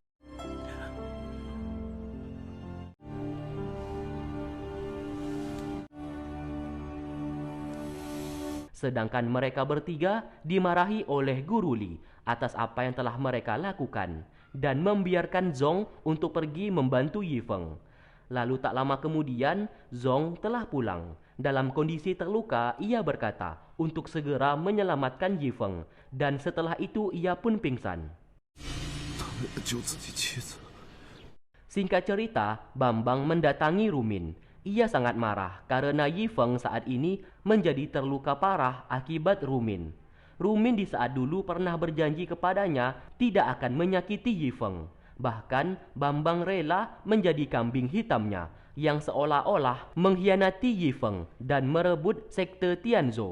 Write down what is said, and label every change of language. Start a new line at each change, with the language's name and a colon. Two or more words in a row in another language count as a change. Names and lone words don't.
Indonesian: Sedangkan mereka bertiga dimarahi oleh Guru Li atas apa yang telah mereka lakukan dan membiarkan Zong untuk pergi membantu Yi Feng. Lalu tak lama kemudian Zong telah pulang. Dalam kondisi terluka, ia berkata untuk segera menyelamatkan Yi Feng dan setelah itu ia pun pingsan.
Chinese: 他为了救自己妻子，
Indonesian: Singkat cerita, Bambang mendatangi Rumin. Ia sangat marah karena Yi Feng saat ini menjadi terluka parah akibat Rumin. Rumin di saat dulu pernah berjanji kepadanya tidak akan menyakiti Yi Feng. Bahkan Bambang rela menjadi kambing hitamnya yang seolah-olah mengkhianati Yi Feng dan merebut sekte Tianzhou.